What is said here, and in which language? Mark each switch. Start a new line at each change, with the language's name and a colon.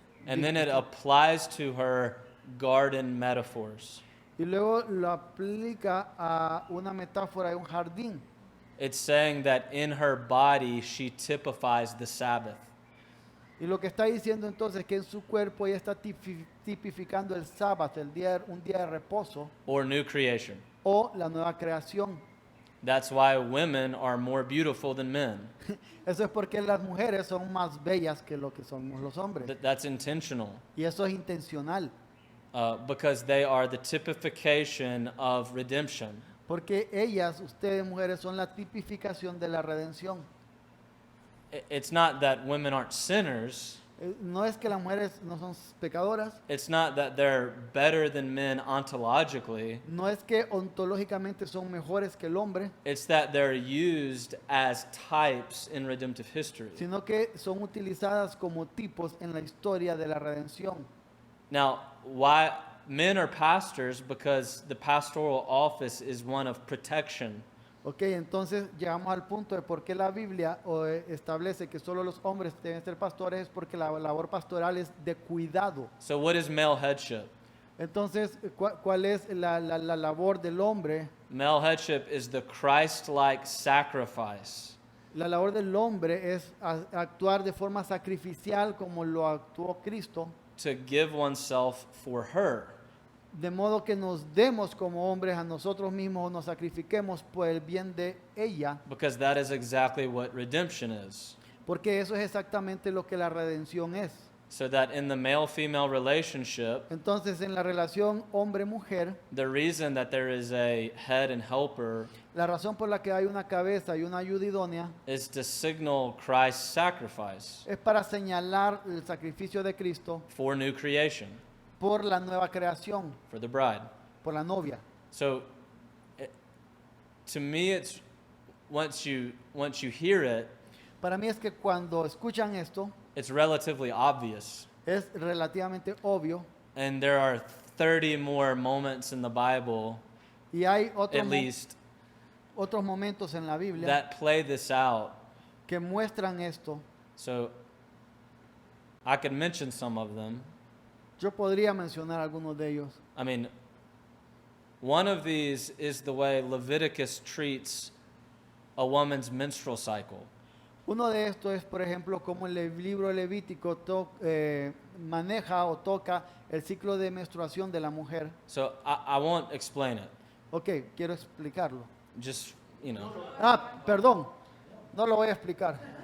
English: And then it applies to her garden metaphors.
Spanish: Y luego lo aplica a una metáfora de un jardín.
English: It's saying that in her body she typifies the Sabbath.
Spanish: Y lo que está diciendo entonces es que en su cuerpo ella está tipificando el sábado, un día de reposo
English: Or new creation.
Spanish: o la nueva creación.
English: That's why women are more beautiful than men.
Spanish: Eso es porque las mujeres son más bellas que lo que somos los hombres.
English: That's intentional.
Spanish: Y eso es intencional.
English: Because they are the typification of redemption.
Spanish: Porque ellas, ustedes mujeres, son la tipificación de la redención.
English: It's not that women aren't sinners.
Spanish: No es que las mujeres no son pecadoras,
English: It's not that they're better than men ontologically.
Spanish: no es que ontológicamente son mejores que el hombre,
English: It's that they're used as types in redemptive history.
Spanish: sino que son utilizadas como tipos en la historia de la redención.
English: Now, why men are pastors? Because the pastoral office is one of protection.
Spanish: Ok, entonces llegamos al punto de por qué la Biblia establece que solo los hombres deben ser pastores, es porque la labor pastoral es de cuidado.
English: So, what is male headship?
Spanish: Entonces, ¿cuál es la labor del hombre?
English: Male headship is the Christ-like sacrifice
Spanish: La labor del hombre es actuar de forma sacrificial como lo actuó Cristo,
English: to give oneself for her.
Spanish: de modo que nos demos como hombres a nosotros mismos o nos sacrifiquemos por el bien de ella,
English: Because that is exactly what redemption is.
Spanish: porque eso es exactamente lo que la redención es.
English: So that in the male-female relationship,
Spanish: Entonces, en la relación hombre-mujer,
English: the reason that there is a head and helper
Spanish: la razón por la que hay una cabeza y una ayuda idónea
English: is to signal Christ's sacrifice
Spanish: es para señalar el sacrificio de Cristo
English: for new creation,
Spanish: por la nueva creación,
English: for the bride.
Spanish: por la novia.
English: So, to me, it's once you hear it,
Spanish: Para mí es que cuando escuchan esto,
English: it's relatively obvious.
Spanish: es relativamente obvio
English: And there are 30 more moments in the Bible,
Spanish: y hay
English: at least,
Spanish: otros momentos en la Biblia
English: that play this out.
Spanish: que muestran esto.
English: So, I could mention some of them.
Spanish: Yo podría mencionar algunos de ellos.
English: I mean, one of these is the way Leviticus treats a woman's menstrual cycle.
Spanish: Uno de estos es, por ejemplo, cómo el libro Levítico maneja o toca el ciclo de menstruación de la mujer.
English: So I won't explain it.
Spanish: Ok, quiero explicarlo.
English: Just, you know.
Spanish: Perdón, no lo voy a explicar.